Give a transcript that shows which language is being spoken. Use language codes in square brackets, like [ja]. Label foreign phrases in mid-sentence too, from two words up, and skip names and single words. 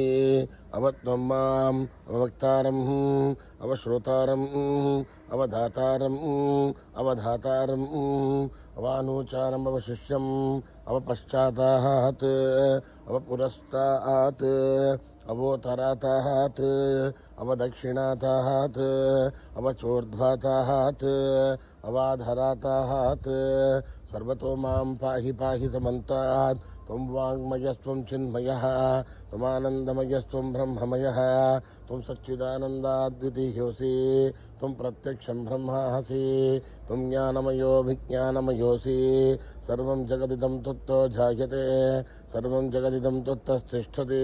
[sa] అవత్వం మాం అవక్తారం అవశ్రోతారం అవధాతారం అవధాతారం అవానూచారం అవశిష్యం అవపశ్చాతాత్ అవపురస్తాత్ అవోత్తరాతాత్ అవదక్షిణాతాత్ అవచోర్ధ్వాతాత్ అవాధరాతాత్. సర్వతో మాం పాహి పాహి సమంతాత్. త్వం వాङ्मयस्त्वं चिन्मयः त्वमानन्दमयस्त्वं ब्रह्ममयः त्वं सच्चिदानन्दाद्वितीयोऽसि. त्वं प्रत्यक्षं ब्रह्मासि. त्वं ज्ञानमयोऽभिज्ञानमयोऽसि. सर्वं जगदिदं त्वत्तो जायते. सर्वं जगदिदं त्वत्तस्तिष्ठति.